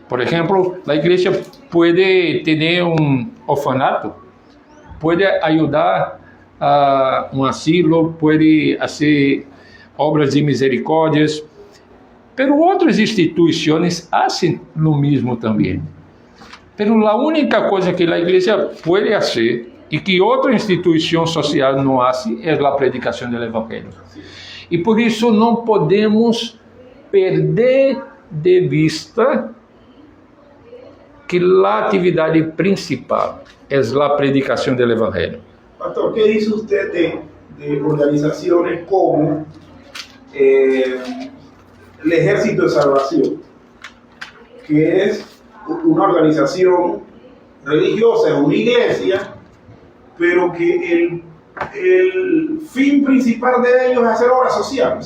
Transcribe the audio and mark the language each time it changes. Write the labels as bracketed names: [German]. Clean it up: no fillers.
[Spanish] Por ejemplo, la iglesia puede tener un orfanato, puede ayudar a un asilo, puede hacer obras de misericordias, pero otras instituciones hacen lo mismo también. [Portuguese] Pero a única coisa que a igreja pode fazer e que outra instituição social não faz é a predicação do evangelho. E por isso não podemos perder de vista que a atividade principal é a predicação do evangelho. [Spanish] Pastor, ¿qué dice usted de organizaciones como el Ejército de Salvación, que es una organización religiosa, es una iglesia, pero que el fin principal de ellos es hacer obra social?